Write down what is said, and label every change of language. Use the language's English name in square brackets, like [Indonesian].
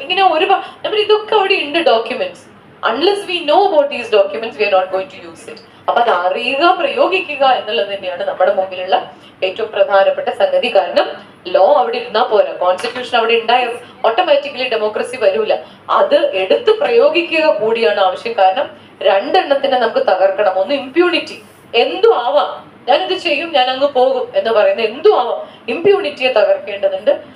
[Malayalam] ഇങ്ങനെ ഒരുപാട് നമ്മൾ ഇതൊക്കെ അവിടെ ഉണ്ട് documents. [English] Unless we know about these documents, we are not going to use it. [Malayalam] അപ്പൊ അത് അറിയുക, പ്രയോഗിക്കുക എന്നുള്ളത് തന്നെയാണ് നമ്മുടെ മുമ്പിലുള്ള ഏറ്റവും പ്രധാനപ്പെട്ട സംഗതി. കാരണം ലോ അവിടെ ഇരുന്നാൽ പോരാ, കോൺസ്റ്റിറ്റ്യൂഷൻ അവിടെ ഉണ്ടായ ഓട്ടോമാറ്റിക്കലി ഡെമോക്രസി വരൂല. അത് എടുത്ത് പ്രയോഗിക്കുക കൂടിയാണ് ആവശ്യം. കാരണം 2 എണ്ണത്തിനെ നമുക്ക് തകർക്കണം. ഒന്ന് ഇമ്പ്യൂണിറ്റി, എന്തും ആവാം, ഞാനിത് ചെയ്യും, ഞാൻ അങ്ങ് പോകും എന്ന് പറയുന്ന എന്തും ആവാം, ഇമ്പ്യൂണിറ്റിയെ തകർക്കേണ്ടതുണ്ട്.